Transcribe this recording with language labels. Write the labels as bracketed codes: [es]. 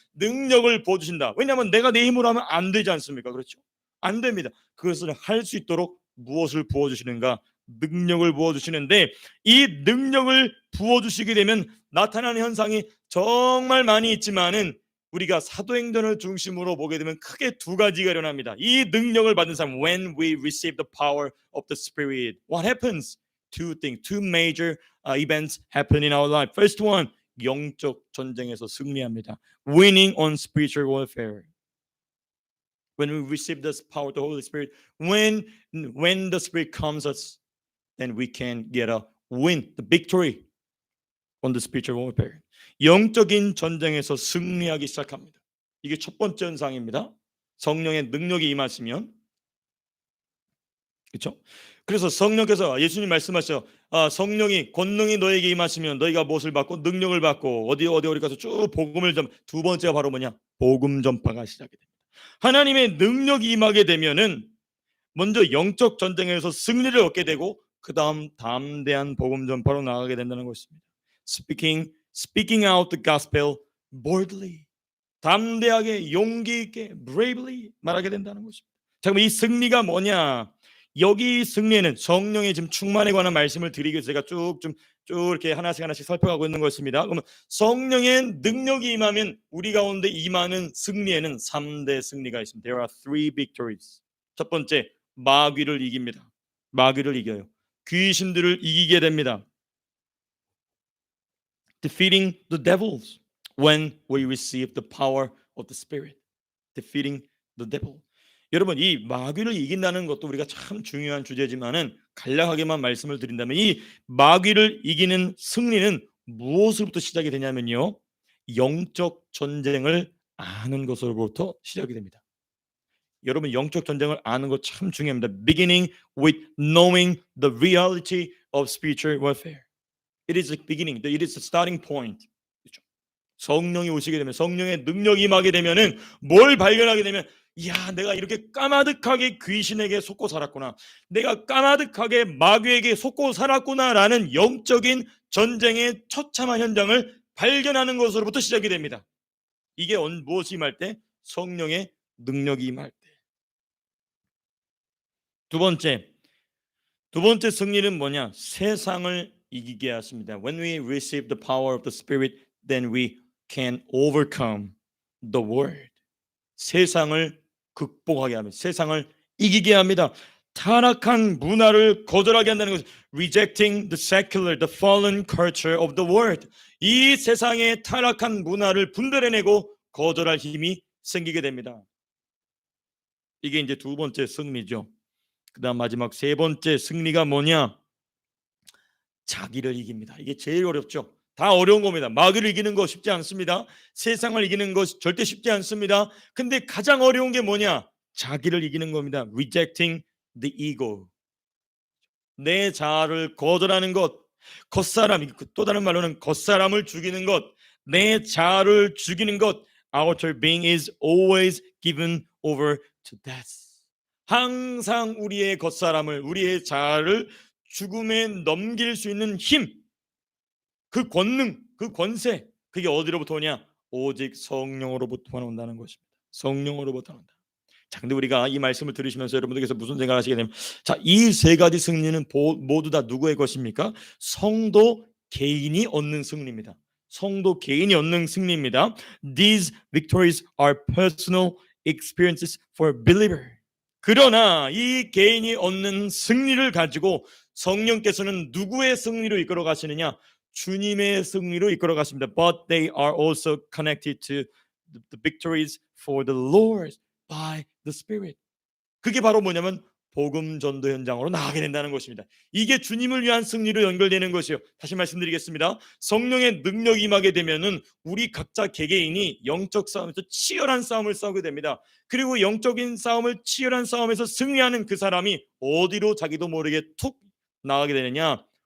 [ko] 능력을 부어주신다. 왜냐하면 내가 내 힘으로 하면 안 되지 않습니까? 그렇죠? 안 됩니다. 그것을 할 수 있도록 무엇을 부어주시는가? 능력을 부어주시는데, 이 능력을 부어주시게 되면 나타나는 현상이 정말 많이 있지만은, 우리가 사도행전을 중심으로 보게 되면 크게 두 가지가 일어납니다. 이 능력을 받은 사람, [en] when we receive the power of the Spirit, what happens? Two major events happen in our life. First one, [ko] 영적 전쟁에서 승리합니다. [en] Winning on spiritual warfare. When we receive this power of the Holy Spirit, when the Spirit comes us, then we can get a win, the victory on the spiritual warfare. [ko] 영적인 전쟁에서 승리하기 시작합니다. 이게 첫 번째 현상입니다. 성령의 능력이 임하시면, 그렇죠? 그래서 성령께서, 예수님 말씀하셔, 성령이 권능이 너에게 임하시면 너희가 무엇을 받고 능력을 받고 어디 가서 쭉 복음을 전. 두 번째가 바로 뭐냐? 복음 전파가 시작이 됩니다. 하나님의 능력이 임하게 되면은 먼저 영적 전쟁에서 승리를 얻게 되고 그 다음 담대한 복음 전파로 나가게 된다는 것입니다. [en] Speaking out the gospel boldly. [ko] 담대하게 용기 있게 [en] bravely [ko] 말하게 된다는 것입니다. 자, 그럼 이 승리가 뭐냐? 여기 승리에는 성령의 지금 충만에 관한 말씀을 드리기 위해서 제가 쭉 이렇게 하나씩 살펴가고 있는 것입니다. 그러면 성령의 능력이 임하면 우리 가운데 임하는 승리에는 3대 승리가 있습니다. [en] There are three victories. [ko] 첫 번째, 마귀를 이깁니다. 마귀를 이겨요. 귀신들을 이기게 됩니다. [en] Defeating the devils when we receive the power of the Spirit. Defeating the devil. [ko] 여러분, 이 마귀를 이긴다는 것도 우리가 참 중요한 주제지만은 간략하게만 말씀을 드린다면 이 마귀를 이기는 승리는 무엇으로부터 시작이 되냐면요, 영적 전쟁을 아는 것으로부터 시작이 됩니다. 여러분, 영적 전쟁을 아는 것 참 중요합니다. [en] Beginning with knowing the reality of spiritual warfare. It is the beginning. It is the starting point. [ko] 그렇죠? 성령이 오시게 되면, 성령의 능력이 임하게 되면은 뭘 발견하게 되면, 이야, 내가 이렇게 까마득하게 귀신에게 속고 살았구나. 내가 까마득하게 마귀에게 속고 살았구나라는 영적인 전쟁의 처참한 현장을 발견하는 것으로부터 시작이 됩니다. 이게 무엇이 임할 때? 성령의 능력이 임할 때. 두 번째 승리는 뭐냐? 세상을 이기게 하십니다. [en] When we receive the power of the Spirit, then we can overcome the world. [ko] 세상을 극복하게 합니다. 세상을 이기게 합니다. 타락한 문화를 거절하게 한다는 것은 [en] rejecting the secular, the fallen culture of the world. [ko] 이 세상의 타락한 문화를 분별해내고 거절할 힘이 생기게 됩니다. 이게 이제 두 번째 승리죠. 그 다음 마지막 세 번째 승리가 뭐냐? 자기를 이깁니다. 이게 제일 어렵죠. 다 어려운 겁니다. 마귀를 이기는 거 쉽지 않습니다. 세상을 이기는 것 절대 쉽지 않습니다. 근데 가장 어려운 게 뭐냐? 자기를 이기는 겁니다. [en] Rejecting the ego. [ko] 내 자아를 거절하는 것. 겉사람, 또 다른 말로는 겉사람을 죽이는 것. 내 자아를 죽이는 것. [en] Our being is always given over to death. [ko] 항상 우리의 겉사람을, 우리의 자아를 죽음에 넘길 수 있는 힘, 그 권능, 그 권세, 그게 어디로부터 오냐? 오직 성령으로부터 온다는 것입니다. 성령으로부터 온다. 자, 근데 우리가 이 말씀을 들으시면서 여러분들께서 무슨 생각을 하시게 되면, 자, 이 세 가지 승리는 모두 다 누구의 것입니까? 성도 개인이 얻는 승리입니다. 성도 개인이 얻는 승리입니다. [en] These victories are personal experiences for believer. [ko] 그러나 이 개인이 얻는 승리를 가지고 성령께서는 누구의 승리로 이끌어 가시느냐? 주님의 승리로 이끌어 가십니다. [en] But they are also connected to the victories for the Lord by the Spirit. [ko] 그게 바로 뭐냐면 복음 전도 현장으로 나가게 된다는 것입니다. 이게 주님을 위한 승리로 연결되는 것이요. 다시 말씀드리겠습니다. 성령의 능력이 임하게 되면은 우리 각자 개개인이 영적 싸움에서 치열한 싸움을 싸우게 됩니다. 그리고 영적인 싸움을 치열한 싸움에서 승리하는 그 사람이 어디로 자기도 모르게 툭 나가게 되느냐?